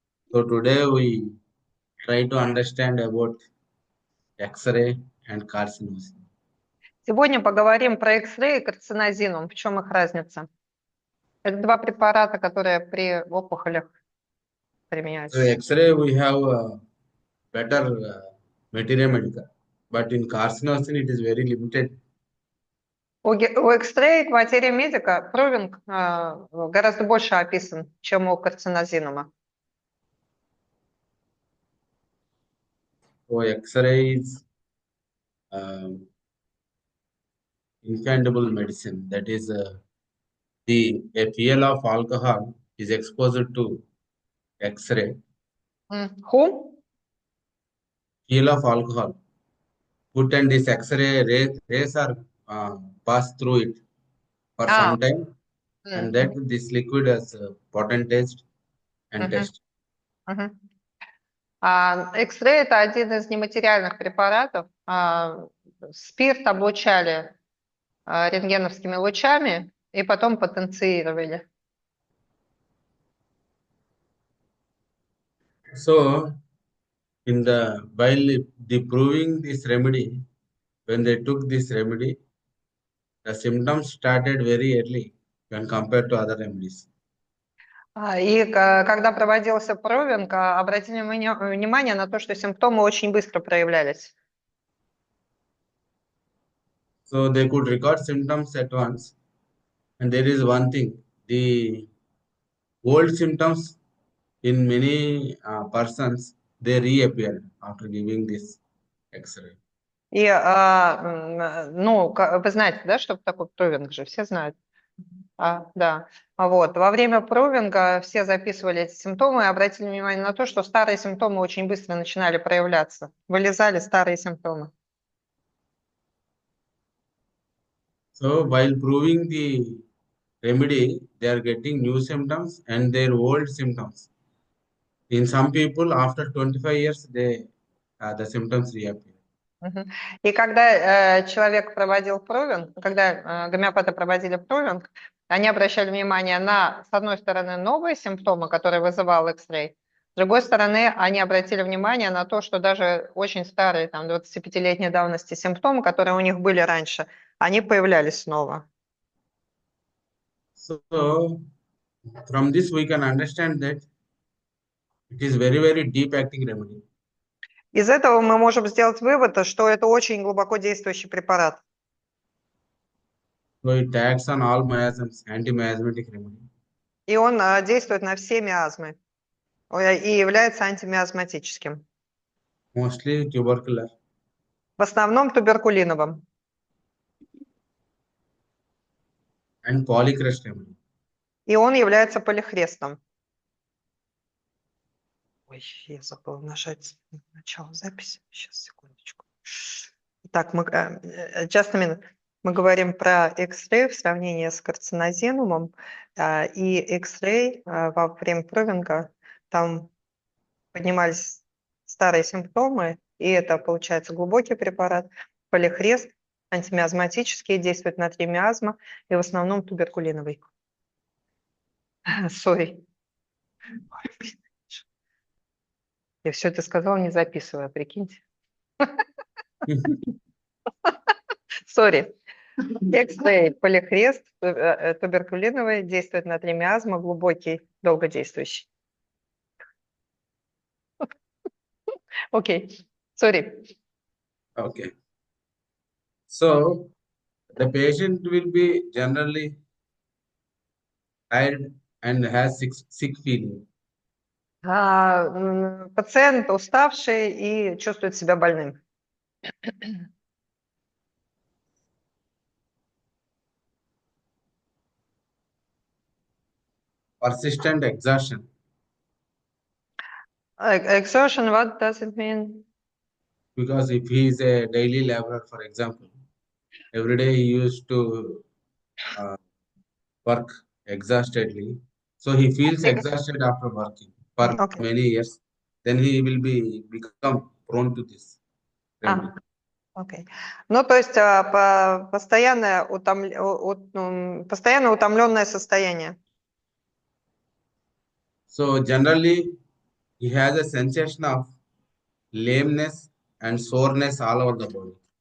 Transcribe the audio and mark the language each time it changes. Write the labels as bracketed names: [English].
[English] So today we try to understand about X-ray and carcinosis. [Russian] Сегодня поговорим про X-ray и карцинозинум. В чем их разница? Это два препарата, которые при опухолях [English] So [Russian] применяются. [English] X-ray we have better Materia Medica, but in carcinosis it is very limited. [Russian] У X-ray материя медика провинг гораздо больше описан, чем у карцинозинума. [English] So X-ray is infallible medicine. That is, a PL of alcohol is exposed to X-ray. Who? PL of alcohol. Put and this X-ray rays are passed through it for some time, and that this liquid has potent taste and test. [Russian] X-ray – это один из нематериальных препаратов. Спирт облучали рентгеновскими лучами и потом потенцировали. [English] So, while the proving this remedy, when they took this remedy, the symptoms started very early when compared to other remedies. [Russian] И когда проводился провинг, обратили внимание на то, что симптомы очень быстро проявлялись. [English] So they could record symptoms at once. And there is one thing, the old symptoms in many persons, they reappeared after giving this X-ray. [Russian] И, вы знаете, да, что такое провинг же, все знают. Да. Вот. Во время провинга все записывали эти симптомы и обратили внимание на то, что старые симптомы очень быстро начинали проявляться. Вылезали старые симптомы. [English] So while proving the remedy, they are getting new symptoms and their old symptoms. In some people, after 25 years, the symptoms reappear. [Russian] И когда человек проводил провинг, когда гомеопаты проводили провинг, они обращали внимание на, с одной стороны, новые симптомы, которые вызывал X-ray, с другой стороны, они обратили внимание на то, что даже очень старые, там, 25-летней давности симптомы, которые у них были раньше, они появлялись снова. [English] So from this we can understand that it is very, very deep acting remedy. [Russian] Из этого мы можем сделать вывод, что это очень глубоко действующий препарат. [English] So it acts on all miasms, anti-miasmatic remedy. [Russian] И он действует на все миазмы и является антимиазматическим. [English] Mostly tubercular. [Russian] В основном туберкулиновым. [English] And polycrest remedy. [Russian] И он является полихрестом. Ой, я забыла нажать начало записи. Сейчас, секундочку. Так, [English] just a minute. [Russian] Мы говорим про X-ray в сравнении с карцинозинумом. И X-ray во время провинга, там поднимались старые симптомы, и это, получается, глубокий препарат, полихрест, антимиазматический, действует на 3 миазма, и в основном туберкулиновый. [English] Sorry. [Russian] Я все это сказала, не записывая, прикиньте. [English] Sorry. [Russian] X-ray, полихрест, туберкулиновый, действует на 3 миазма, глубокий, долгодействующий. Окей, [English] sorry. Okay. So the patient will be generally tired and has sick feeling. Пациент уставший и чувствует себя больным. Persistent exhaustion. Exhaustion, what does it mean? Because if he is a daily laborer, for example, every day he used to work exhaustedly. So he feels exhausted after working for many years. Then he will become prone to this remedy. [Russian] Окей. Ну, то есть постоянное утомленное состояние. [English] So generally, he has a sensation of lameness and soreness all over the body.